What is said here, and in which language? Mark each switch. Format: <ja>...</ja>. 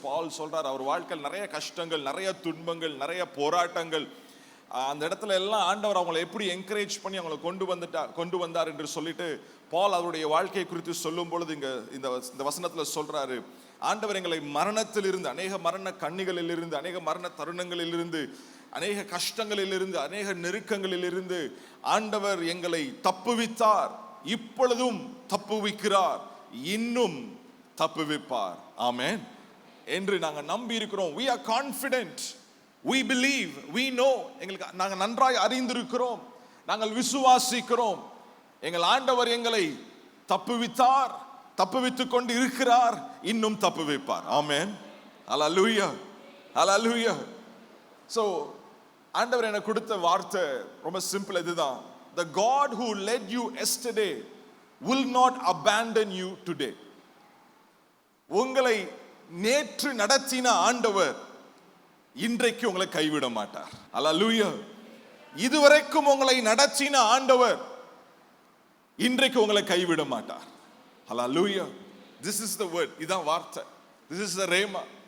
<ta>பால் சொல்றார், அவர் வாழ்க்கையில் நிறைய கஷ்டங்கள், நிறைய துன்பங்கள், நிறைய போராட்டங்கள், அந்த இடத்துல எல்லாம் ஆண்டவர் அவங்களை எப்படி என்கரேஜ் பண்ணி அவங்களை கொண்டு வந்தார் என்று சொல்லிட்டு பால் அவருடைய வாழ்க்கை குறித்து சொல்லும் பொழுது இந்த வசனத்துல சொல்றாரு, ஆண்டவர் எங்களை மரணத்திலிருந்து, அநேக மரண கண்ணிகளிலிருந்து, அநேக மரண தருணங்களிலிருந்து, அநேக கஷ்டங்களிலிருந்து, அநேக நெருக்கங்களிலிருந்து ஆண்டவர் எங்களை தப்புவித்தார், இப்பொழுதும் தப்புவிக்கிறார், இன்னும் தப்புவிப்பார். ஆமென் என்று நாங்கள் நம்பி இருக்கிறோம்.</ta> <en>We are confident, we believe, we know.</en> <ta>எங்களுக்கு நாங்கள் நன்றாய் அறிந்திருக்கிறோம், நாங்கள் விசுவாசிக்கிறோம். எங்கள் ஆண்டவர் எங்களை தப்புவித்தார், தப்புவித்துக் கொண்டு இருக்கிறார், இன்னும் தப்புவிப்பார். ஆமென். ஹல்லேலூயா, ஹல்லேலூயா. சோ ஆண்டவர் எனக்கு கொடுத்த வார்த்தை ரொம்ப சிம்பிள், இதுதான்.</ta> <en>The God who led you yesterday will not abandon you today.</en> <ta>உங்களை நேற்று நடத்தின ஆண்டவர் இன்றைக்கு உங்களை கைவிட மாட்டார். ஹல்லேலூயா. இதுவரைக்கும் உங்களை நடத்தின ஆண்டவர் இன்றைக்கு உங்களை கைவிட மாட்டார்.</ta> <en>Hallelujah. This is the word.</en> <ta>இதான் வார்த்தை.</ta> <en>This is the rhema.</en>